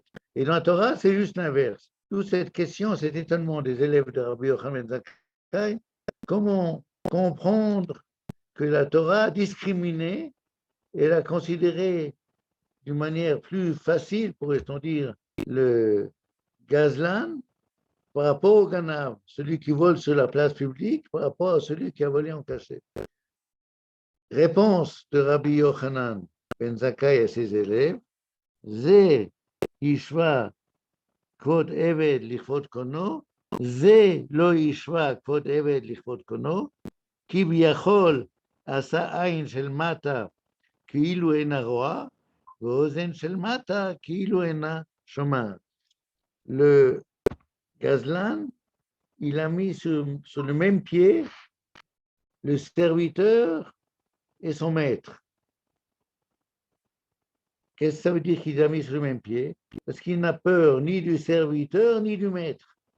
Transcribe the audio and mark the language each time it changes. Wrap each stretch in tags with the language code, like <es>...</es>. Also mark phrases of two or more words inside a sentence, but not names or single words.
<fr>Et dans la Torah, c'est juste l'inverse. Toute cette question, cet étonnement des élèves de Rabbi Yochanan ben Zakkai, comment comprendre que la Torah a discriminé et elle a considéré d'une manière plus facile, pourrait-on dire, le gazlan par rapport au ganav, celui qui vole sur la place publique par rapport à celui qui a volé en cachette. Réponse de Rabbi Yochanan. Ben Zakkai à ses élèves,</fr> <he>זה השווה כבוד עבד לכבוד קונו, זה לא השווה כבוד עבד לכבוד קונו, כביכול עשה עין של מטה כאילו אינה רואה, ואוזן של מטה כאילו אינה שומעת.</he> <fr>Le gazlan, il a mis sur le même pied le serviteur et son maître. Qu'est-ce que ça veut dire qu'il a mis sur le même pied? Parce qu'il n'a peur ni du serviteur ni du maître.</fr>